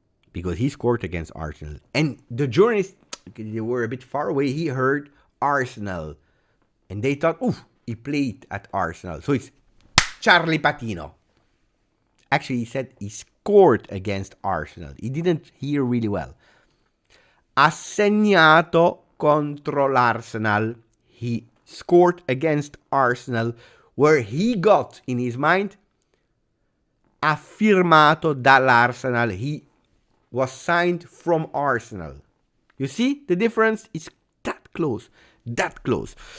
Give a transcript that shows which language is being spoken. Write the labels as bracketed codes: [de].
[en] Because he scored against Arsenal. And the journalists, they were a bit far away. He heard Arsenal. And they thought, oof, he played at Arsenal. So it's Charlie Patino. Actually, he said he scored against Arsenal. He didn't hear really well. [it] Ha segnato contro l'Arsenal. [en] He scored against Arsenal, where he got in his mind, [it] ha firmato dall'Arsenal. [en] He was signed from Arsenal. You see the difference? It's that close. That close.